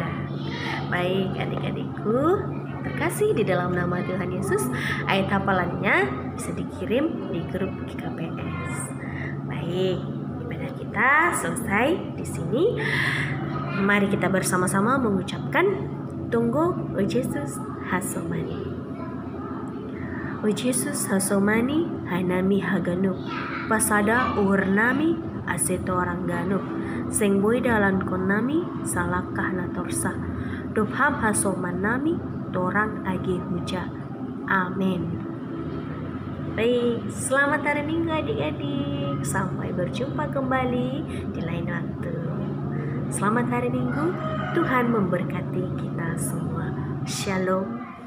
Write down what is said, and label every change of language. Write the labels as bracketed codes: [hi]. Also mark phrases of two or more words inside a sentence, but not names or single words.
[id] Baik adik-adikku terkasih di dalam nama Tuhan Yesus, ayat hafalannya bisa dikirim di grup GKPS. Baik, ibadah kita selesai di sini. Mari kita bersama-sama mengucapkan Tunggu O Yesus Hasomani. [bts] O Yesus Hasomani hanami haganuk, pasada uhurnami aseto ranganuk, seng boy dalan konami salakah natorsa, dobham hasomanami torang age huja. [id] Amin. Baik, selamat hari Minggu adik-adik. Sampai berjumpa kembali di lain waktu. Selamat hari Minggu. Tuhan memberkati kita semua. Shalom.